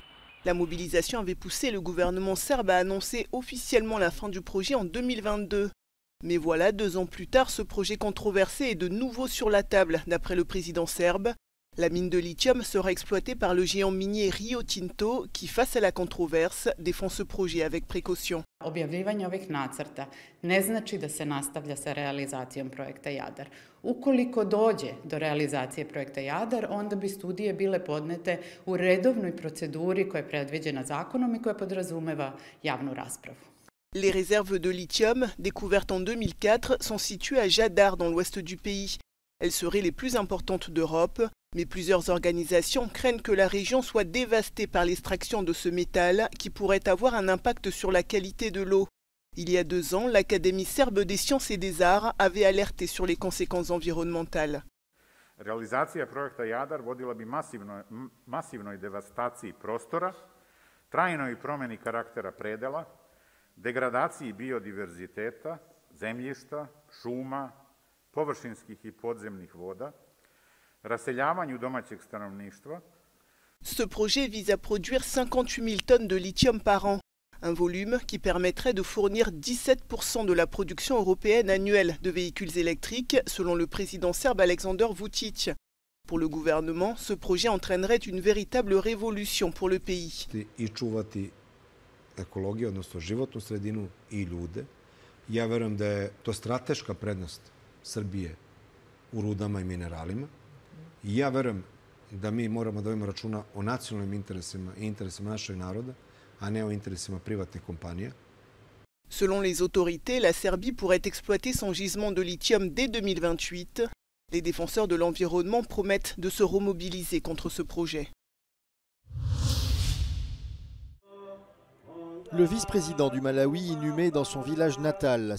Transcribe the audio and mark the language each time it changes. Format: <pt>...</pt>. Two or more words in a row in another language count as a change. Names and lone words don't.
<fr>La mobilisation avait poussé le gouvernement serbe à annoncer officiellement la fin du projet en 2022. Mais voilà, 2 ans plus tard, ce projet controversé est de nouveau sur la table, d'après le président serbe. La mine de lithium sera exploitée par le géant minier Rio Tinto, qui, face à la controverse, défend ce projet avec précaution.</fr> <sr>Objavljivanje ovih nacrta ne znači da se nastavlja sa realizacijom projekta Jadar. Ukoliko dođe do realizacije projekta Jadar, onda bi studije bile podnete u redovnoj proceduri koja je predviđena zakonom i koja podrazumeva javnu raspravu.</sr> <fr>Les réserves de lithium, découvertes en 2004, sont situées à Jadar, dans l'ouest du pays. Elles seraient les plus importantes d'Europe, mais plusieurs organisations craignent que la région soit dévastée par l'extraction de ce métal qui pourrait avoir un impact sur la qualité de l'eau. Il y a 2 ans, l'Académie serbe des sciences et des arts avait alerté sur les conséquences environnementales.</fr> <sr>Realizacija projekta Jadar vodila bi masivnoj devastaciji prostora, trajnoj promjeni karaktera predela, degradaciji biodiverziteta, zemljišta, šuma, površinskih i podzemnih voda, raseljavanju domaćeg stanovništva.</sr> <fr>Ce projet vise à produire 58 000 tonnes de lithium par an, un volume qui permettrait de fournir 17% de la production européenne annuelle de véhicules électriques, selon le président serbe Aleksandar Vučić. Pour le gouvernement, ce projet entraînerait une véritable révolution pour le pays.</fr> <sr>Ekologiju, odnosno životnu sredinu i ljude. Ja verujem da je to strateška prednost Srbije u rudama i mineralima. I ja verujem da mi moramo da vodimo računa o nacionalnim interesima i interesima našeg naroda, a ne o interesima privatnih kompanija.</sr> <fr>Selon les autorités, la Serbie pourrait exploiter son gisement de lithium dès 2028. Les défenseurs de l'environnement promettent de se remobiliser contre ce projet. Le vice-président du Malawi inhumé dans son village natal.</fr>